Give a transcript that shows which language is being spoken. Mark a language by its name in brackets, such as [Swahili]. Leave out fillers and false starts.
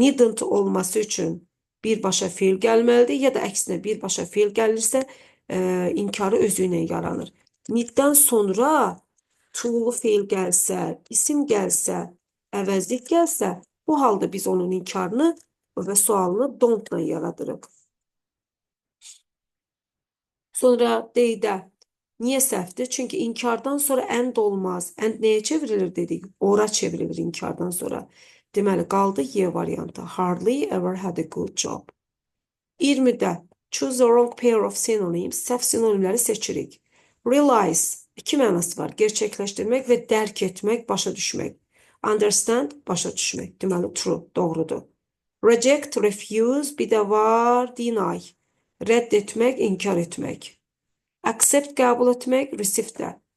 [Azerbaijani] Needn't olması üçün birbaşa feil gəlməlidir ya da əksinə birbaşa feil gəlirsə inkarı özü ilə yaranır. Needdən sonra to'lu feil gəlsə, isim gəlsə, əvəzlik gəlsə, bu halda biz onun inkarını və sualını don't-la yaradırıq. Sonra D-də niyə səhvdir? Çünki inkardan sonra and olmaz. And nəyə çevrilir dedik? Ora çevrilir inkardan sonra. Deməli, qaldı Y variantı. [English] Hardly ever had a good job. 20-də choose the wrong pair of synonyms. [Azerbaijani] Səhv sinonimləri seçirik. Realize, iki mənası var. Gerçəkləşdirmək və dərk etmək, başa düşmək. Understand, başa düşmək. Deməli, true, doğrudur. Reject, refuse, bir də var, deny. Rədd etmək, inkar etmək. Accept, qəbul etmək, receive də.